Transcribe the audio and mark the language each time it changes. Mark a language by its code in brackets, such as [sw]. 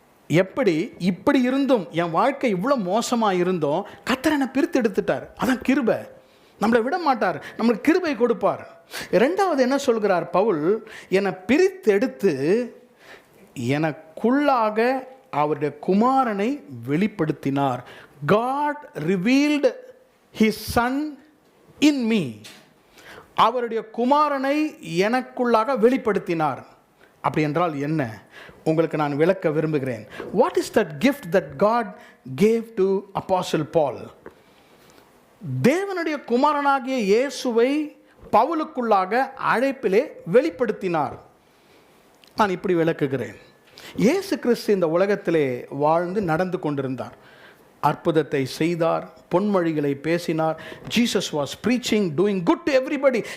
[ta] எப்படி இப்படி இருந்தும் என் வாழ்க்கை இவ்வளோ மோசமாக இருந்தோம், கர்த்தர் என்னை பிரித்தெடுத்துட்டார். அதான் கிருபை. நம்மளை விட மாட்டார், நம்மளுக்கு கிருபை கொடுப்பார். இரண்டாவது என்ன சொல்கிறார் பவுல்? என்னை பிரித்தெடுத்து எனக்குள்ளாக அவருடைய குமாரனை வெளிப்படுத்தினார். [en] God revealed His Son in me. [ta] அவருடைய குமாரனை எனக்குள்ளாக வெளிப்படுத்தினார். அப்படி என்றால் என்ன? உங்களுக்கு நான் விளக்க விரும்புகிறேன். [en] What is that gift that God gave to Apostle Paul? [ta] தேவனுடைய குமாரனாகிய இயேசுவை பவுலுக்குள்ளாக அழைப்பிலே வெளிப்படுத்தினார். நான் இப்படி விளக்குகிறேன். இயேசு கிறிஸ்து இந்த உலகத்திலே வாழ்ந்து நடந்து கொண்டிருந்தார். அற்புதத்தை செய்தார், பொன்மொழிகளை பேசினார். [en] Jesus was preaching, doing good to everybody.